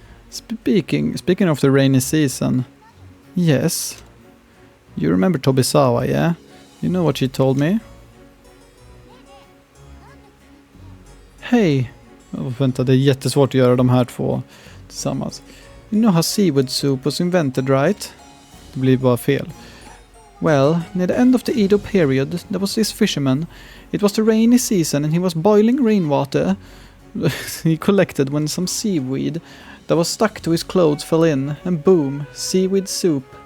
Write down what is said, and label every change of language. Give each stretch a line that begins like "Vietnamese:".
English: Speaking of the rainy season, yes. You remember Tobisawa, yeah? You know what she told me?
Swedish: Hej! Vänta, det är jättesvårt att göra de här två tillsammans.
English: You know how seaweed soup was invented, right?
Swedish: Det blir bara fel.
English: Well, near the end of the Edo period, there was this fisherman. It was the rainy season and he was boiling rainwater he collected when some seaweed that was stuck to his clothes fell in, and boom, seaweed soup.